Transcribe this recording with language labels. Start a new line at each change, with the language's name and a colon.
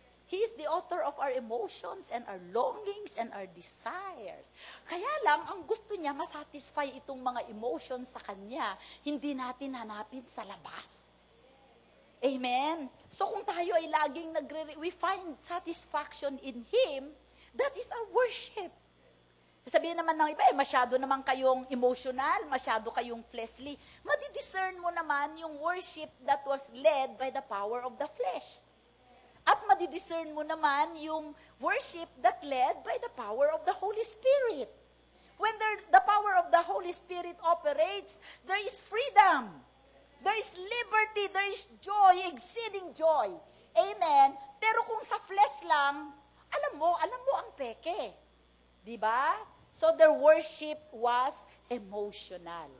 English: He is the author of our emotions and our longings and our desires.
Filipino: Kaya lang, ang gusto niya, masatisfy itong mga emotions sa Kanya. Hindi natin hanapin sa labas. Amen? So kung tayo ay laging
English: we find satisfaction in Him, that is our worship.
Filipino: Sabihin naman ng iba, masyado naman kayong emotional, masyado kayong fleshly. Madidiscern mo naman yung
English: worship that was led by the power of the flesh.
Filipino: At madidiscern mo naman yung
English: worship that led by the power of the Holy Spirit. When the power of the Holy Spirit operates, there is freedom. There is liberty. There is joy, exceeding joy. Amen?
Filipino: Pero kung sa flesh lang, alam mo ang peke. Diba?
English: So their worship was emotional.